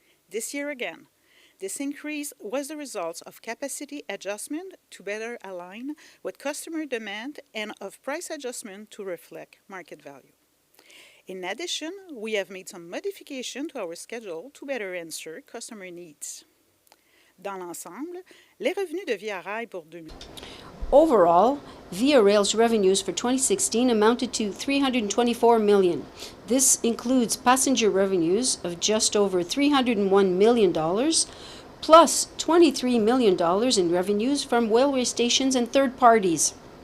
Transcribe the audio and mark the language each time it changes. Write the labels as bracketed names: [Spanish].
[English] This year again, this increase was the result of capacity adjustment to better align with customer demand and of price adjustment to reflect market value. In addition, we have made some modifications to our schedule to better answer customer needs. [French] Dans l'ensemble, les revenus de VIA Rail pour 2000. [English] Overall, VIA Rail's revenues for 2016 amounted to $324 million. This includes passenger revenues of just over $301 million, plus $23 million in revenues from railway stations and third parties.